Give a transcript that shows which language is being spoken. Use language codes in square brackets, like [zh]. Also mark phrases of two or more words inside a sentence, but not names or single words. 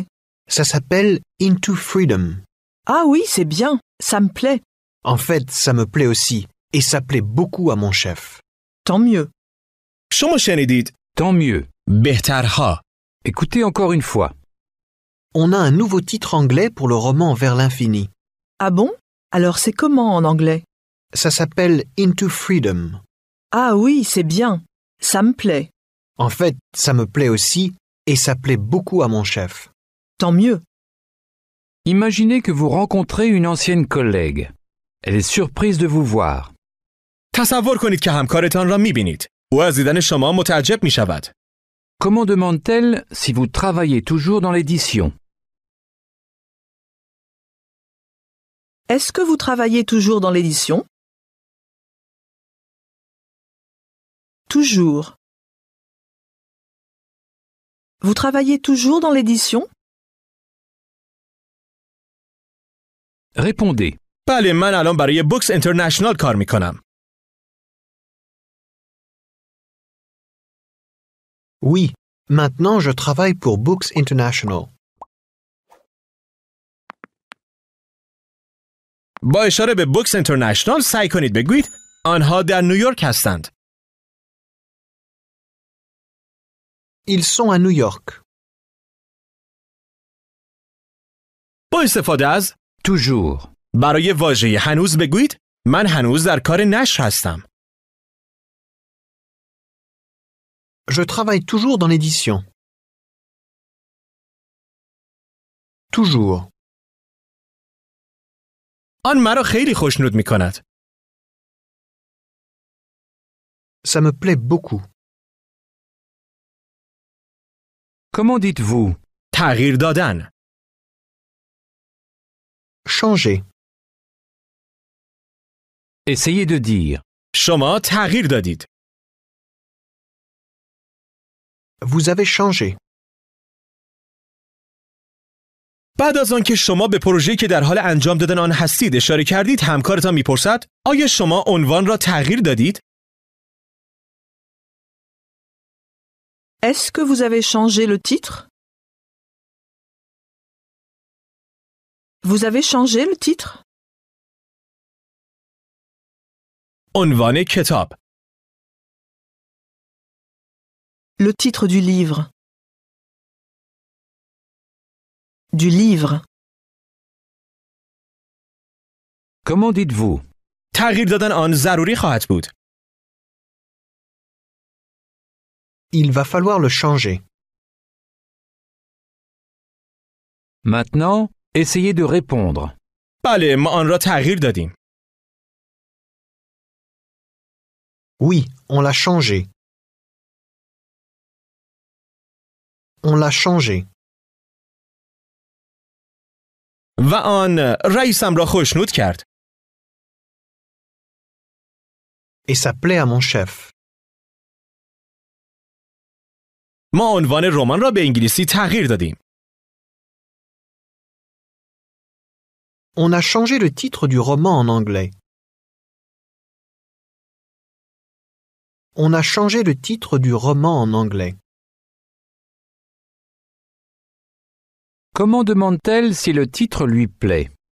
[fr] Ça s'appelle Into Freedom. Ah oui, c'est bien. Ça me plaît. En fait, ça me plaît aussi. Et ça plaît beaucoup à mon chef. Tant mieux. [fa] شما شنیدید [fr] Tant mieux. [fa] بهترها. [fr] Écoutez encore une fois. On a un nouveau titre anglais pour le roman Vers l'infini. Ah bon? Alors c'est comment en anglais? Ça s'appelle Into Freedom. Ah oui, c'est bien. Ça me plaît. En fait, ça me plaît aussi et ça plaît beaucoup à mon chef. Tant mieux. Imaginez que vous rencontrez une ancienne collègue. Elle est surprise de vous voir. [fa] تصور کنید که همکارتان را می‌بینید. او از دیدن شما متعجب می‌شود. [fr] Comment demande-t-elle si vous travaillez toujours dans l'édition? Est-ce que vous travaillez toujours dans l'édition? Toujours. Vous travaillez toujours dans l'édition? Répondez. [fa] بله من الان برای بوکس اینترنشنال کار می‌کنم. [fr] Oui, maintenant je travaille pour Books International. [fa] با اشاره به بوکس اینترنشنال سعی کنید بگویید آنها در نیویورک هستند. [fr] Ils sont à New York. [fa] با استفاده از [fr] Toujours. [fa] برای واژه هنوز بگویید من هنوز در کار نشر هستم. [fr] Je travaille toujours dans l'édition. Toujours. [fa] آن مرا خیلی خوشنود می‌کند. [fr] Ça me plaît beaucoup. Comment dites-vous? [fa] تغییر دادن. [fr] Changer. Essayez de dire. [fa] شما تغییر دادید. [fr] Vous avez changé. [fa] بعد از آنکه شما به پروژه‌ای که در حال انجام دادن آن هستید اشاره کردید همکارتان میپرسد آیا شما عنوان را تغییر دادید؟ [fr] Est-ce que vous avez changé le titre? Vous avez changé le titre? [fa] عنوان کتاب. [fr] Le titre du livre. Du livre. Comment dites-vous? [fa] تغییر دادن آن ضروری خواهد بود. [fr] Il va falloir le changer. Maintenant, essayez de répondre. [fa] بله ما آن را تغییر دادیم. [fr] Oui, on l'a changé. On l'a changé. [fa] و آن رئیسم را خوشنود کرد. [fr] Et ça plaît à mon chef. [fa] ما عنوان رمان را به انگلیسی تغییر دادیم. [fr] On a changé le titre du roman en anglais. On a changé le titre du roman en anglais. Comment demande-t-elle si le titre lui plaît?